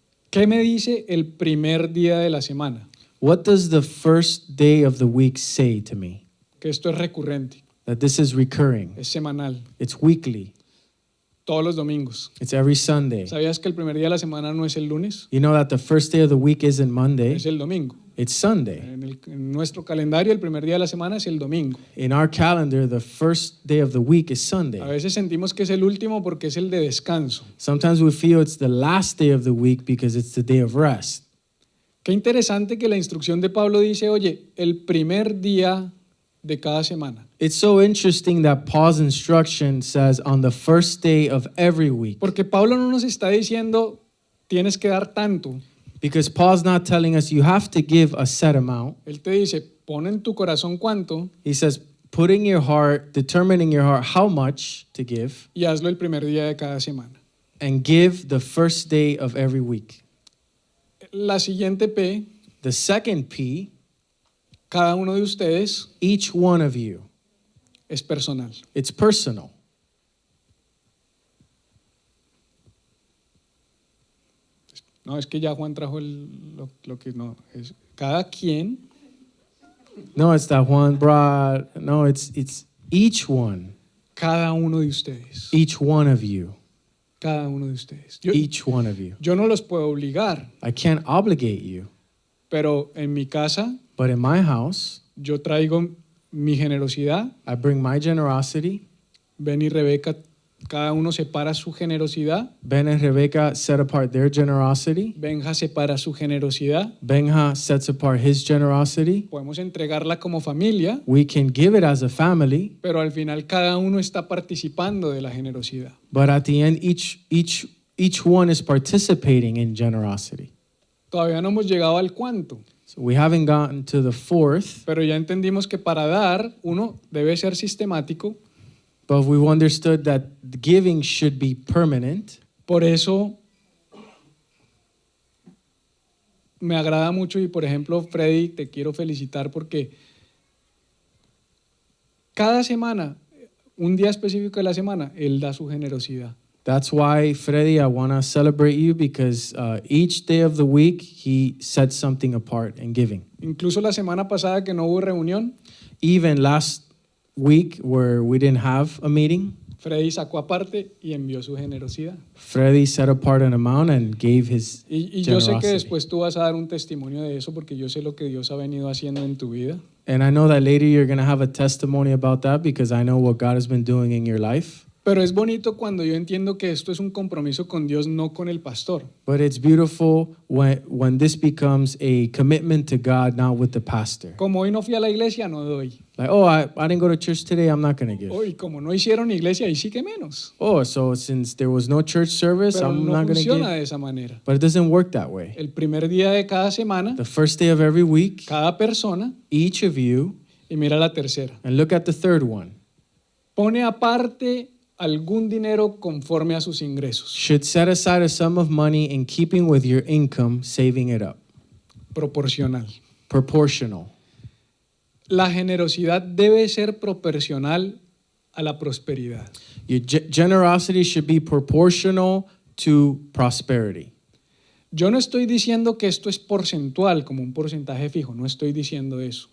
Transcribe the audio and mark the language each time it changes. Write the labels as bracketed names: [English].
[Spanish] ¿Qué me dice el primer día de la semana? [English] What does the first day of the week say to me? [Spanish] Que esto es recurrente, [English] That this is recurring. [Spanish] es semanal, [English] It's weekly. [Spanish] todos los domingos. [English] It's every Sunday. [Spanish] ¿Sabías que el primer día de la semana no es el lunes? [English] You know that the first day of the week isn't Monday, [Spanish] Es el domingo. [English] it's Sunday. [Spanish] En nuestro calendario el primer día de la semana es el domingo. [English] In our calendar, the first day of the week is [Spanish] A [English] Sunday. [Spanish] veces sentimos que es el último porque es el de descanso. [English] Sometimes we feel it's the last day of the week because it's the day of rest. [Spanish] Qué interesante que la instrucción de Pablo dice, oye, el primer día de cada semana. [English] It's so interesting that Paul's instruction says on the first day of every week. [Spanish] Porque Pablo no nos está diciendo tienes que dar tanto. [English] Because Paul's not telling us you have to give a set amount. [Spanish] Él te dice, pon en tu corazón cuánto [English] He says, put in your heart, determine in your heart how much to give, [Spanish] y hazlo el primer día de cada semana. [English] and give the first day of every week. [Spanish] La siguiente P, [English] The second P, [Spanish] cada uno de ustedes [English] each one of you. [Spanish] es personal. [English] It's personal. [Spanish] No, es que ya Juan trajo lo que no es. Cada quien, [English] No, it's that one brought. No, it's each one. [Spanish] cada uno de ustedes. [English] Each one of you. [Spanish] Cada uno de ustedes. Yo, [English] Each one of you. [Spanish] yo no los puedo obligar, [English] I can't obligate you, [Spanish] pero en mi casa [English] but in my house, [Spanish] yo traigo mi generosidad. [English] I bring my generosity. [Spanish] Ben y Rebeca, cada uno separa su generosidad. [English] Ben and Rebecca set apart their generosity. [Spanish] Benja separa su generosidad. [English] Benja sets apart his generosity. [Spanish] Podemos entregarla como familia, [English] We can give it as a family, [Spanish] pero al final cada uno está participando de la generosidad. [English] but at the end, each one is participating in generosity. [Spanish] Todavía no hemos llegado al cuánto, [English] So we haven't gotten to the fourth, [Spanish] pero ya entendimos que para dar uno debe ser sistemático. [English] but we've understood that giving should be permanent. [Spanish] Por eso me agrada mucho y por ejemplo, Freddy, te quiero felicitar porque cada semana, un día específico de la semana, él da su generosidad. [English] That's why, Freddy, I want to celebrate you because each day of the week, he sets something apart in giving. [Spanish] Incluso la semana pasada que no hubo reunión, [English] Even last week where we didn't have a meeting, [Spanish] Freddy sacó aparte y envió su generosidad. [English] Freddy set apart an amount and gave his [Spanish] Y yo sé que [English] generosity. [Spanish] después tú vas a dar un testimonio de eso porque yo sé lo que Dios ha venido haciendo en tu vida. [English] And I know that later you're going to have a testimony about that because I know what God has been doing in your life. [Spanish] Pero es bonito cuando yo entiendo que esto es un compromiso con Dios, no con el pastor. [English] But it's beautiful when this becomes a commitment to God, not with the pastor. [Spanish] Como hoy no fui a la iglesia, no doy. [English] Like, oh, I didn't go to church today, I'm not going to give. [Spanish] Hoy, como no hicieron iglesia, ahí sí que menos. [English] Oh, so since there was no church service, [Spanish] Pero [English] I'm [Spanish] no [English] not going to [Spanish] funciona [English] give. [Spanish] de esa manera. [English] But it doesn't work that way. [Spanish] El primer día de cada semana, [English] The first day of every week, [Spanish] cada persona, [English] each of you, [Spanish] y mira la tercera, [English] and look at the third one, [Spanish] pone aparte algún dinero conforme a sus ingresos, [English] should set aside a sum of money in keeping with your income, saving it up. [Spanish] proporcional. [English] Proportional. [Spanish] La generosidad debe ser proporcional a la prosperidad. [English] Your generosity should be proportional to prosperity. [Spanish] Yo no estoy diciendo que esto es porcentual, como un porcentaje fijo, no estoy diciendo eso.